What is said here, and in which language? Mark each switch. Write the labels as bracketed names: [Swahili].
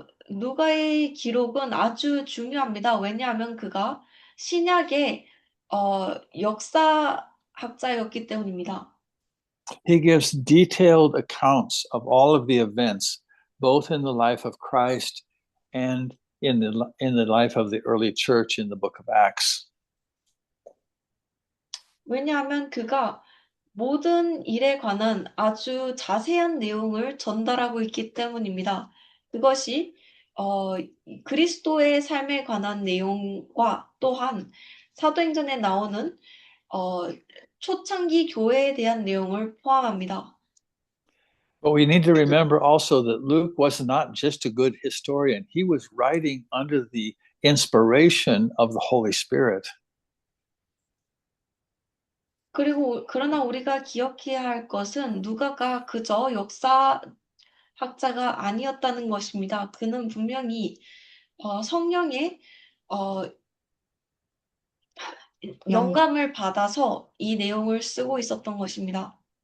[Korean] 누가의 기록은 아주 중요합니다. 왜냐하면 그가 신약의 역사학자였기 때문입니다. [English] He gives detailed accounts of all of the events, both in the life of Christ and in the life of the early church in the book of Acts. [Korean] 왜냐하면 그가 모든 일에 관한 아주 자세한 내용을 전달하고 있기 때문입니다. 그것이 그리스도의 삶에 관한 내용과 또한 사도행전에 나오는 초창기 교회에 대한 내용을 포함합니다. [English] But we need to remember also that Luke was not just a good historian. He was writing under the inspiration of the Holy Spirit. [Korean] 그러나 우리가 기억해야 할 것은 누가가 그저 역사학자가 아니었다는 것입니다. 그는 분명히 성령의 영감을 받아서 이 내용을 쓰고 있었던 것입니다.